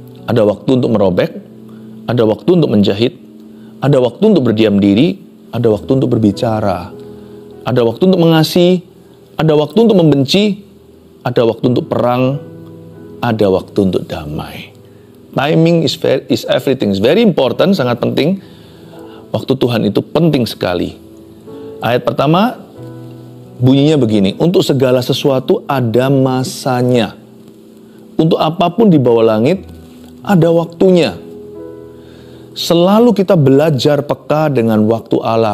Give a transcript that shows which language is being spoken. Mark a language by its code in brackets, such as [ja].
[id] Ada waktu untuk merobek, ada waktu untuk menjahit, ada waktu untuk berdiam diri, ada waktu untuk berbicara. Ada waktu untuk mengasihi, ada waktu untuk membenci, ada waktu untuk perang, ada waktu untuk damai. [en] Timing is everything, is very important, [id] sangat penting. Waktu Tuhan itu penting sekali. Ayat pertama bunyinya begini, untuk segala sesuatu ada masanya. Untuk apapun di bawah langit ada waktunya. Selalu kita belajar peka dengan waktu Allah.